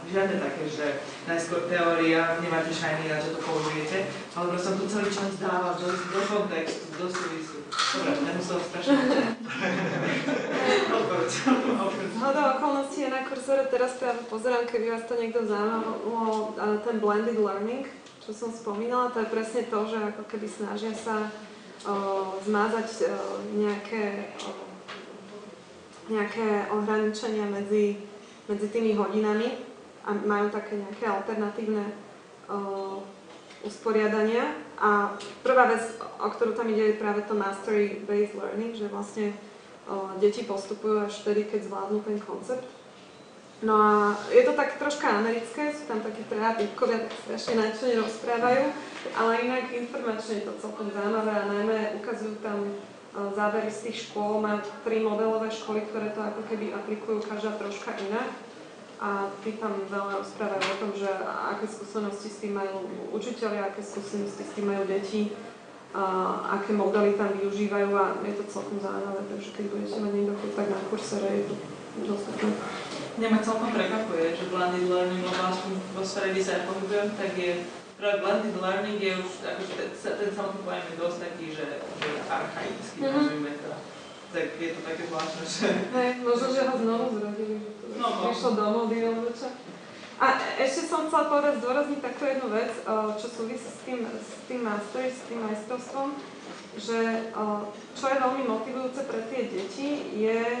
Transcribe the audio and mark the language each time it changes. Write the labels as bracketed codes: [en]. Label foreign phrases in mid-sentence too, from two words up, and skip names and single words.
[sk] Žiadne také, že najskôr teória, nemáte šajný na čo to použijete, ale som to celý čas dával do kontextu, do súvisu. Dobre, nemusel strašne Zhodou okolností je na Coursere, teraz práve pozerám, keby vás to niekto zaujímalo, ten [en] blended learning, [sk] čo som spomínala, to je presne to, že ako keby snažia sa zmázať nejaké ohraničenia medzi tými hodinami a majú také nejaké alternatívne usporiadania. A prvá vec, o ktorú tam ide, je práve to [en] mastery-based learning, [sk] že vlastne deti postupujú až vtedy, keď zvládnu ten koncept. No a je to tak troška americké, sú tam takí traja typkovia, tak strašne nadšene rozprávajú, ale inak informačne je to celkom zaujímavé a najmä ukazujú tam zábery z tých škôl, majú 3 modelové školy, ktoré to ako keby aplikujú každá troška inak. A tí tam veľa rozprávajú o tom, že aké skúsenosti s tým majú učitelia, aké skúsenosti s tým majú deti, aké modely tam využívajú a je to celkom zaujímavé, takže keď budete mať niekto tak na Coursere, je to dostupné. Mňa ma celkom prekvapuje, že [en] blended learning, [sk] lebo aspoň vo sfére, kde sa ja pohybujem, tak je práve [en] blended learning [sk] je už, akože ten samotný pojem je dosť taký, že archaický, nazvime to. Tak je to také zvláštne, že... Hej, možno, že ho znovu zrodili, že to prišlo do módy alebo čo. A ešte som chcela povedať, zdôrazniť takú jednu vec, čo súvisí s tým mastery, s tým majstrovstvom, že čo je veľmi motivujúce pre tie deti je...